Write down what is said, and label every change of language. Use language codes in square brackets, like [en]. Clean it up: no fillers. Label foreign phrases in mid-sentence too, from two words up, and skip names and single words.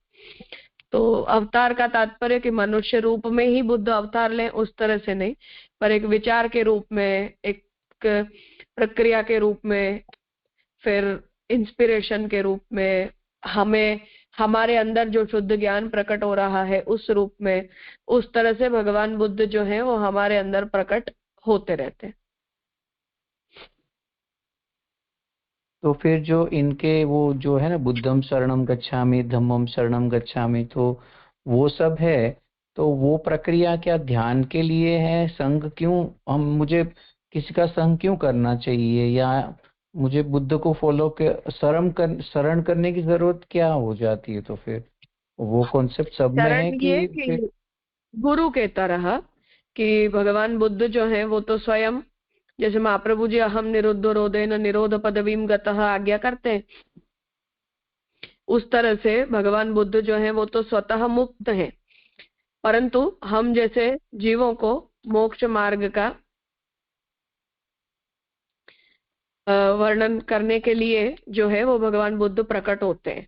[hi] तो अवतार का तात्पर्य कि मनुष्य रूप में ही बुद्ध अवतार लें उस तरह से नहीं, पर एक विचार के रूप में, एक प्रक्रिया के रूप में, फिर इंस्पिरेशन के रूप में, हमें हमारे अंदर जो शुद्ध ज्ञान प्रकट हो रहा है उस रूप में, उस तरह से भगवान बुद्ध जो है वो हमारे अंदर प्रकट होते रहते हैं। तो फिर जो इनके वो जो है ना, [pi] बुद्धम शरणम गच्छामि, धम्मम शरणम गच्छामि, [hi] तो वो सब है, तो वो प्रक्रिया क्या ध्यान के लिए है? संग क्यों मुझे किसी का संग क्यों करना चाहिए, या मुझे बुद्ध को फॉलो के शरण करने की जरूरत क्या हो जाती है? तो फिर वो कॉन्सेप्ट सब में है कारण ये कि फिर कि गुरु के तरह कि भगवान बुद्ध जो है वो तो स्वयं, जैसे महाप्रभु जी [sa] अहम निरुद्धो रोधेन निरोध पदवीम गतः [hi] आज्ञा करते हैं, उस तरह से भगवान बुद्ध जो है वो तो स्वतः मुक्त है, परंतु हम जैसे जीवों को मोक्ष मार्ग का वर्णन करने के लिए जो है वो भगवान बुद्ध प्रकट होते हैं।